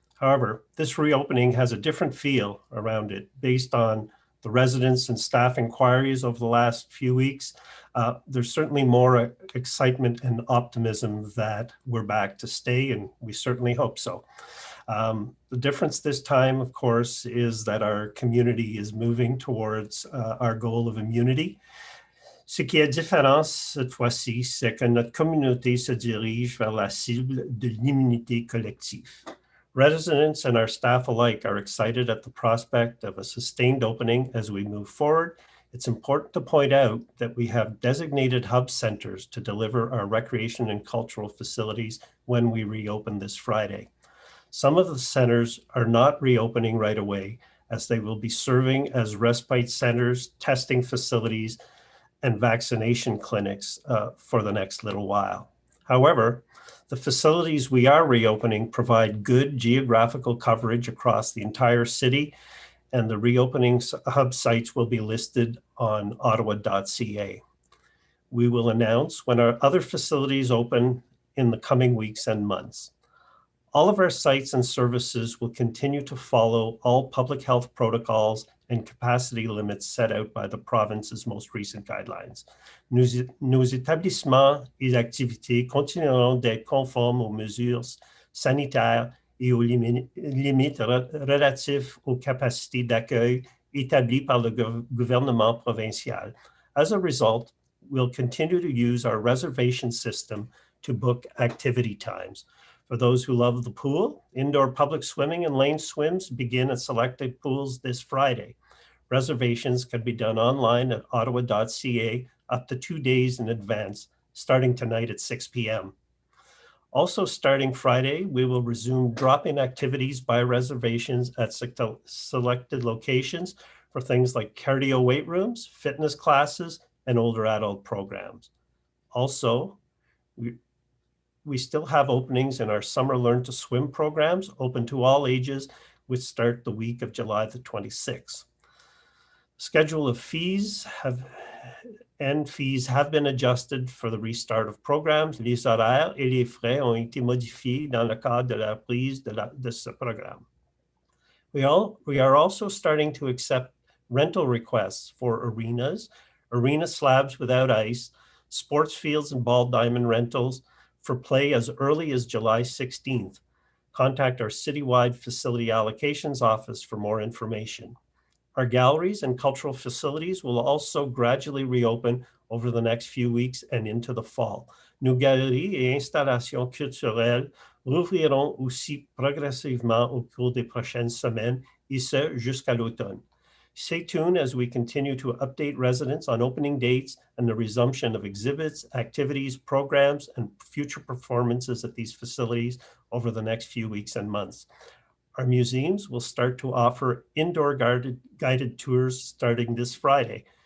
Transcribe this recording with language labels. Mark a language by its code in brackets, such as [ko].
[en] However, this reopening has a different feel around it based on the residents and staff inquiries over the last few weeks. There's certainly more excitement and optimism that we're back to stay, and we certainly hope so. The difference this time, of course, is that our community is moving towards our goal of immunity. [fr] Ce qui est différent cette fois-ci, c'est que notre communauté se dirige vers la cible de l'immunité collective. [en] Residents and our staff alike are excited at the prospect of a sustained opening as we move forward. It's important to point out that we have designated hub centers to deliver our recreation and cultural facilities when we reopen this Friday. Some of the centers are not reopening right away as they will be serving as respite centers, testing facilities, and vaccination clinics for the next little while. However, the facilities we are reopening provide good geographical coverage across the entire city, and the reopening hub sites will be listed on ottawa.ca. We will announce when our other facilities open in the coming weeks and months. All of our sites and services will continue to follow all public health protocols and capacity limits set out by the province's most recent guidelines. [fr] Nos établissements et activités continueront d'être conformes aux mesures sanitaires et aux limites relatives aux capacités d'accueil établies par le gouvernement provincial. [en] As a result, we'll continue to use our reservation system to book activity times. For those who love the pool, indoor public swimming and lane swims begin at selected pools this Friday. Reservations can be done online at ottawa.ca up to 2 days in advance, starting tonight at 6 p.m. Also starting Friday, we will resume drop-in activities by reservations at selected locations for things like cardio weight rooms, fitness classes, and older adult programs. Also, we still have openings in our summer Learn to Swim programs, open to all ages, which start the week of July the 26th. Schedule of fees have been adjusted for the restart of programs. [fr] Les horaires et les frais ont été modifiés dans le cadre de la reprise de ce programme. [en] We are also starting to accept rental requests for arenas, arena slabs without ice, sports fields and ball diamond rentals, for play as early as July 16th. Contact our citywide facility allocations office for more information. Our galleries and cultural facilities will also gradually reopen over the next few weeks and into the fall. [fr] Nos galeries et installations culturelles rouvriront aussi progressivement au cours des prochaines semaines, et ce jusqu'à l'automne. [en] Stay tuned as we continue to update residents on opening dates and the resumption of exhibits, activities, programs, and future performances at these facilities over the next few weeks and months. Our museums will start to offer indoor guided tours starting this Friday.